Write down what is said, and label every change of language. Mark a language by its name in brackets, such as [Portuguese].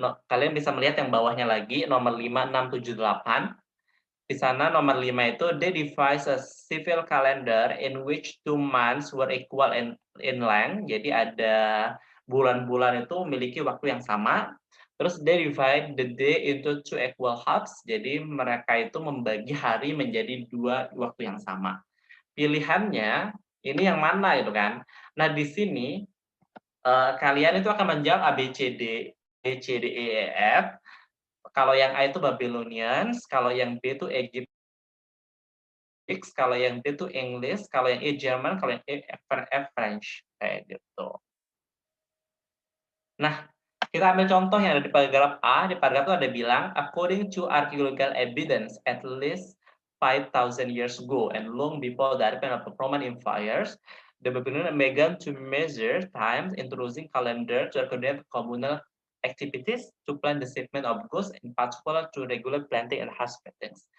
[Indonesian] Kalian bisa melihat yang bawahnya lagi nomor 5, 6, 7, 8. Di sana nomor 5 itu [English] they devise a civil calendar in which 2 months were equal in length. [Indonesian] Jadi ada bulan-bulan itu memiliki waktu yang sama. Terus [English] they divide the day into 2 equal halves. [Indonesian] Jadi mereka itu membagi hari menjadi 2 waktu yang sama. Pilihannya ini yang mana gitu kan. Nah, di sini kalian itu akan menjawab A, B, C, D, E, F. Kalau yang A itu Babylonians, kalau yang B itu Egypt, kalau yang D itu English, kalau yang E Jerman, kalau yang F French, kayak gitu. Nah, kita ambil contoh yang ada di paragraf A. Di paragraf itu ada bilang, [English] according to archaeological evidence, at least 5,000 years ago and long before the advent of the Roman empires, the Babylonians began to measure times, introducing calendar to coordinate communal activities, to plan the shipment of goods, in particular to regulate planting and harvesting.